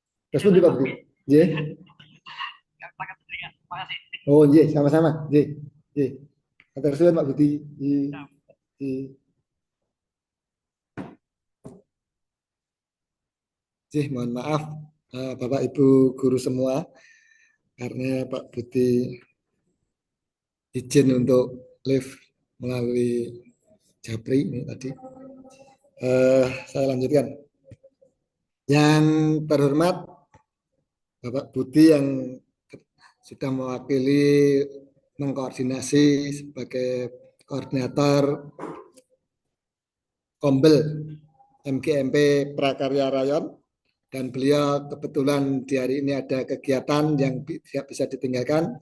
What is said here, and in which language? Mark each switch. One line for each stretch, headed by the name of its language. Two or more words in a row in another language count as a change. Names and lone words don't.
Indonesian: Respon di Pak Budi. Nggih. Oh, nggih, sama-sama. Nggih. Nggih.
Javanese: Matur suwun Pak Budi. Nggih. Nggih.
Indonesian: Nggih, mohon maaf Bapak Ibu guru semua karena Pak Budi izin untuk live melalui Japri ini tadi. Saya lanjutkan. Yang terhormat Bapak Budi yang sudah mewakili mengkoordinasi sebagai koordinator Kombel MGMP Prakarya Rayon, dan beliau kebetulan di hari ini ada kegiatan yang tidak bisa ditinggalkan.